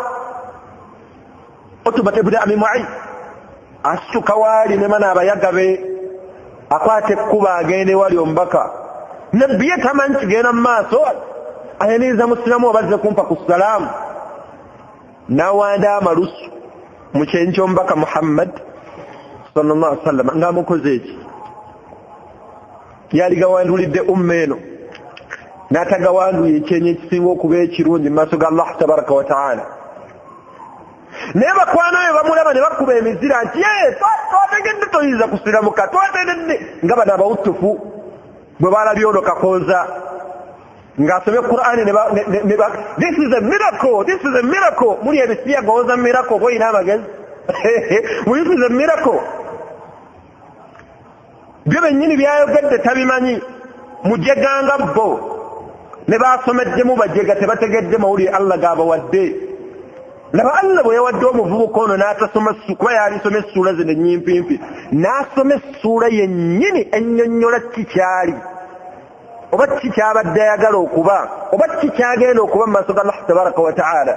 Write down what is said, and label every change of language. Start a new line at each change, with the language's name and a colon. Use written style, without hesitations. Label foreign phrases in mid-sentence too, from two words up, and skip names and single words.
Ganda: Utuba ibn Abi Mu'ayy asituka waali ne mana abayaga be akwata ekkuba agende wali omubaka. Nabbi ye tamanyi kigenda mu maaso ayaniriza musiramu obazze kumpa ku salaamu n'awanda amalusu mu kyenyi ky'omubaka Muhammad
Arabic: صلى الله عليه وسلم
Ganda: ng'amukoze eki yali gawandulidde umma eno n'atagawanduye ekyenyi ekisinga okuba ekirungi mu maaso ga Allah
Arabic: تبارك وتعالى.
Ganda: Naye bakwana be bamulaba ne bakuba emizira nti twategedde toyinza kusiramuka twategedde nga bano abawutufu bwe balabye ono kakonza ng'asomye Qur'ani
English: this is a miracle, this is a miracle.
Ganda: Muli ebisiya gowooza miracle oba olina amagezi
English: this is a miracle.
Ganda: Byo bennyini byayogedde tabimanyi mujeganga bo ne basomeddemu bajega tebategedde mawulire Allah gaabawadde. laba Allah bwe yawadde omuvubuka ono n'atasoma kuba yalisoma essula zino ennyimpi n'asoma essula yennyini ennyonnyola kikyali oba kikyabadde ayagala okuba oba kikyagenda okuba mu maaso ga Allah
Arabic: تبارك وتعالى.